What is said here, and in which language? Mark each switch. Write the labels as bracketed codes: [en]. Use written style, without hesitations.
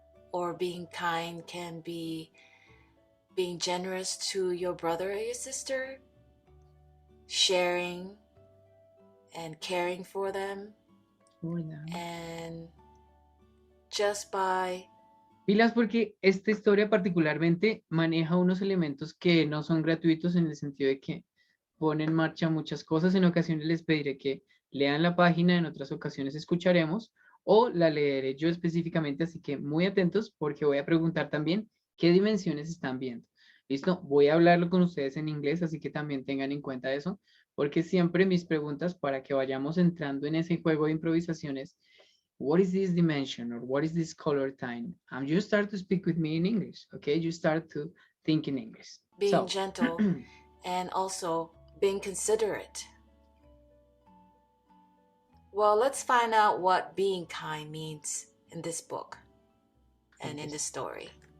[en] Or being kind can be being generous to your brother or your sister, sharing and caring for them, and just by... [es] Pilas, porque esta historia particularmente maneja unos elementos que no son gratuitos en el sentido de que pone en marcha muchas cosas. En ocasiones les pediré que lean la página, en otras ocasiones escucharemos o la leeré yo específicamente, así que muy atentos porque voy a preguntar también qué dimensiones están viendo. ¿Listo? Voy a hablarlo con ustedes en inglés, así que también tengan en cuenta eso, porque siempre mis preguntas para que vayamos entrando en ese juego de improvisaciones. [en] What is this dimension or what is this color time? You start to speak with me in English, okay? You start to think in English. Being gentle and also being considerate. Well, let's find out what being kind means in this book and in the story.